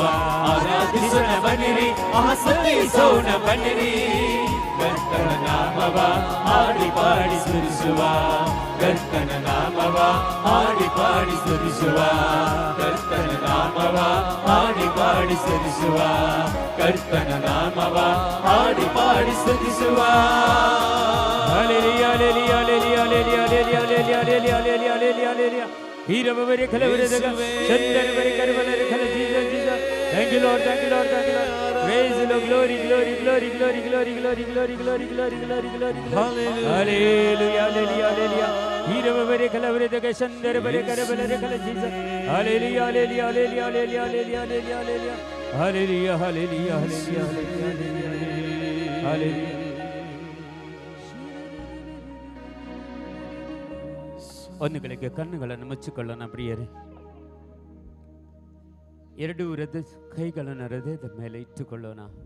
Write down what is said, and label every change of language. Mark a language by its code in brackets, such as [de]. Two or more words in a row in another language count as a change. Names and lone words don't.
[kn] ಆರಾಧಿಸೋಣ ಬನ್ನಿರಿ, ಸ್ತುತಿಸೋಣ ಬನ್ನಿರಿ, ಕರ್ತನ ನಾಮವ ಹಾಡಿ ಪಾಡಿ ಸ್ತುತಿಸುವ. ಕರ್ತನ ನಾಮವ ಹಾಡಿ ಪಾಡಿ ಸ್ತುತಿಸುವ. ಕರ್ತನ ನಾಮವ ಹಾಡಿ ಪಾಡಿ ಸ್ತುತಿಸುವ. ಕರ್ತನ ನಾಮವ ಹಾಡಿ ಪಾಡಿ ಸ್ತುತಿಸುವ. [en] Hallelujah, hallelujah, hallelujah, hallelujah, hallelujah, hallelujah, hallelujah, hallelujah, hallelujah. Hirabavare khalavare Shandaravare karvalare khala Jesus, Jesus. Thank you Lord, thank you Lord, thank you Lord. Praise the Lord, glory, glory, glory, glory, glory, glory, glory, glory, glory, glory, glory. Hallelujah, hallelujah, hallelujah. Hirabavare khalavare Shandaravare karvalare khala Jesus. Hallelujah, hallelujah, hallelujah, hallelujah, hallelujah, hallelujah, hallelujah, hallelujah, hallelujah, hallelujah, hallelujah. [kn] ಒಂದು ಗಳಿಗೆ ಕಣ್ಣುಗಳನ್ನು ಮುಚ್ಚಿಕೊಳ್ಳೋಣ ಪ್ರಿಯರೇ. ಎರಡೂ ಕೈಗಳನ್ನು ಹೃದಯದ ಮೇಲೆ ಇಟ್ಟುಕೊಳ್ಳೋಣ.